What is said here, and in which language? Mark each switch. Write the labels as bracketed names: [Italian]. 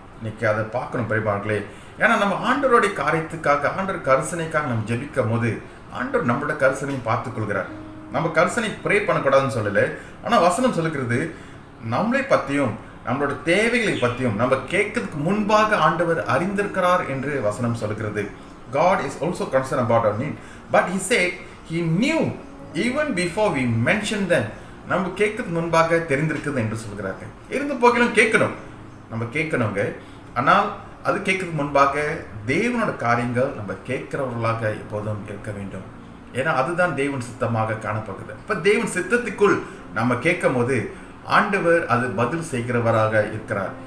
[Tamil] இன்னைக்கு அதை பார்க்கணும் பிரியமானவர்களே. ஏன்னா நம்ம ஆண்டவருடைய காரியத்துக்காக, ஆண்டவர் கரிசனைக்காக நம்ம ஜெபிக்கும் போது ஆண்டவர் நம்மளோட கரிசனையும் பார்த்துக்கொள்கிறார். நம்ம கரிசனை ப்ரே பண்ணக்கூடாதுன்னு சொல்லலை, ஆனால் வசனம் சொல்லுகிறது நம்மளை பற்றியும் நம்மளோட தேவைகளை பற்றியும் நம்ம கேட்கறதுக்கு முன்பாக ஆண்டவர் அறிந்திருக்கிறார் என்று வசனம் சொல்லுகிறது. [English] God is also concerned about our need, but he said he knew even before we mentioned them. [Tamil] நம்ம கேட்கறதுக்கு முன்பாக தெரிந்திருக்குது என்று சொல்கிறார்கள். இருந்து போகிலும் கேட்கணும், நம்ம கேட்கணுங்க. ஆனால் அது கேட்கறதுக்கு முன்பாக தேவனோட காரியங்கள் நம்ம கேட்கிறவர்களாக எப்போதும் இருக்க வேண்டும். ஏன்னா அதுதான் தேவன் சித்தமாக காணப்படுகிறது. இப்போ தேவன் சித்தத்துக்குள் நம்ம கேட்கும் போது ஆண்டவர் அது பதில் செய்கிறவராக இருக்கிறார்.